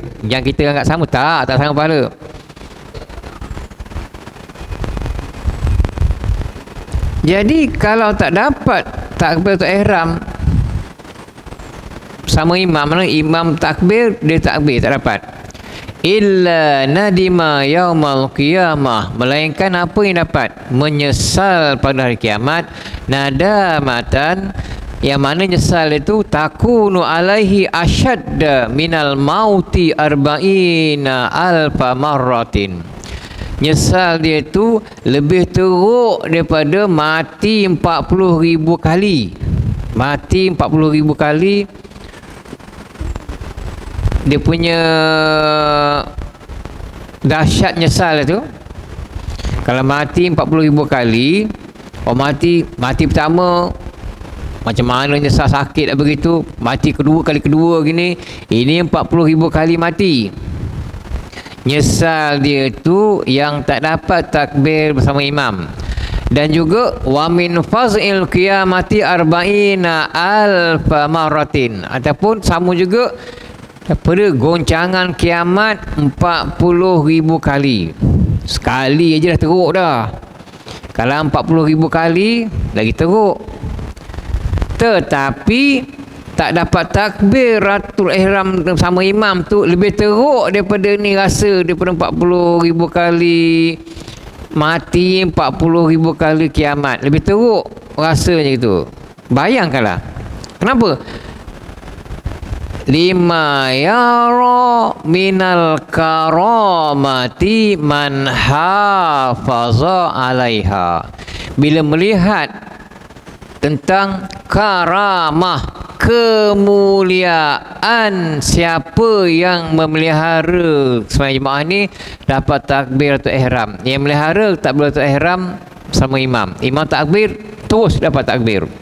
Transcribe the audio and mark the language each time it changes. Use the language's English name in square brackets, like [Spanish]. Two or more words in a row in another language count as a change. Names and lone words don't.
[Malay] Yang kita anggap sama, tak sama pahala. Jadi kalau tak dapat [Arabic] تكبيرة الإحرام [Malay] sama imam, mana imam takbir, dia takbir tak dapat, [Arabic] إلا ندم يوم القيامة, [Malay] melainkan apa yang dapat? Menyesal pada hari kiamat. [Arabic] ندامة, [Malay] yang mana nyesal itu [Arabic] تكون عليه أشد من الموت أربعين ألف مرة. [Malay] Nyesal dia itu lebih teruk daripada mati 40,000 kali. Mati 40,000 kali dia punya dahsyat nyesal tu. Kalau mati 40,000 kali, mati pertama macam mana nyesal sakit tak begitu, mati kali kedua gini, ini 40,000 kali mati. Nyesal dia tu yang tak dapat takbir bersama imam. Dan juga [Arabic] ومن فزع القيامة أربعين ألف مرة, [Malay] ataupun sama juga daripada goncangan kiamat 40,000 kali. Sekali aja dah teruk dah. Kalau 40,000 kali lagi teruk. Tetapi tak dapat [Arabic] تكبيرة الإحرام [Malay] sama imam tu lebih teruk daripada ni rasa, daripada 40,000 kali mati, 40,000 kali kiamat. Lebih teruk rasanya gitu. Bayangkanlah. Kenapa? [Arabic] لما يرى من الكرامة من حافظ عليها. [Malay] Bila melihat tentang karamah, kemuliaan siapa yang memelihara sembahyang jemaah ni dapat [Arabic] تكبيرة الإحرام. [Malay] Yang melihara [Arabic] تكبيرة الإحرام [Malay] sama imam. Imam takbir terus dapat takbir.